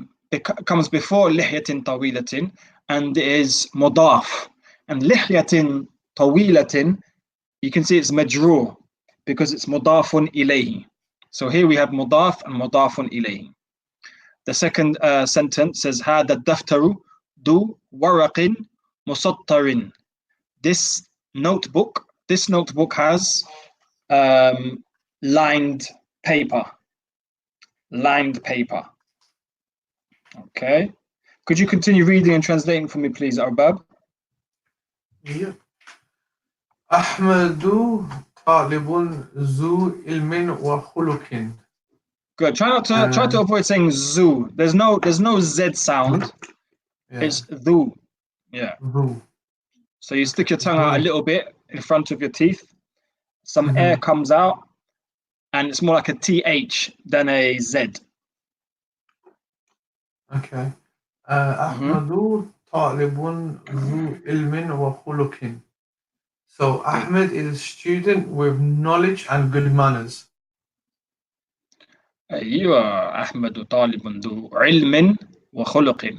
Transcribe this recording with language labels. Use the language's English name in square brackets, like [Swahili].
[English] It comes before [Arabic] لحية طويلة [English] and is مضاف. And [Arabic] لحية طويلة, [English] you can see it's majrur because it's مضاف إليه. So here we have مضاف and مضاف إليه. The second sentence says [Arabic] هذا الدفتر ذو ورق مسطر. [English] This notebook has lined paper. Lined paper. Okay. Could you continue reading and translating for me, please, Arbab? [Arabic] Yeah. أحمد طالب ذو علم وخلق. [English] Good. Try to avoid saying zoo. There's no Z sound. Yeah. It's thu. Yeah. Thu. So you stick your tongue out a little bit in front of your teeth. Some air comes out, and it's more like a TH than a Z. [Arabic] Okay. أحمد طالب ذو علم وخلق. [English] So Ahmed is a student with knowledge and good manners. [Arabic] أيوة أحمد طالب ذو علم وخلق.